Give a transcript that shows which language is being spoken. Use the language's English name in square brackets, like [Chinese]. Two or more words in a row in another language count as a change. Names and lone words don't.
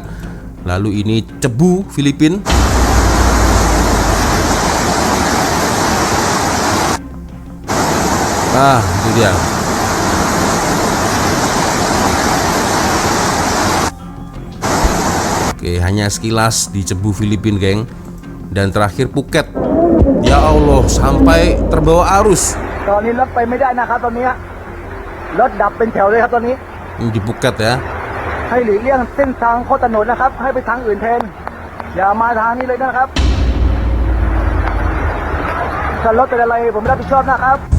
[Indonesian] Lalu ini Cebu Filipina. Itu dia. Oke, hanya sekilas di Cebu Filipina geng. Dan terakhir Phuket. Ya Allah, sampai terbawa arus. [Thai] ตอนนี้รถไปไม่ได้นะครับตอนนี้รถดับเป็นแถวเลยครับตอนนี้ [Indonesian] Ini di Phuket ya. [Thai] ให้หลีกเลี่ยงเส้นทางข้อถนนนะครับให้ไปทางอื่นแทนอย่ามาทางนี้เลยนะครับถ้ารถเป็นอะไรผมไม่รับผิดชอบนะครับ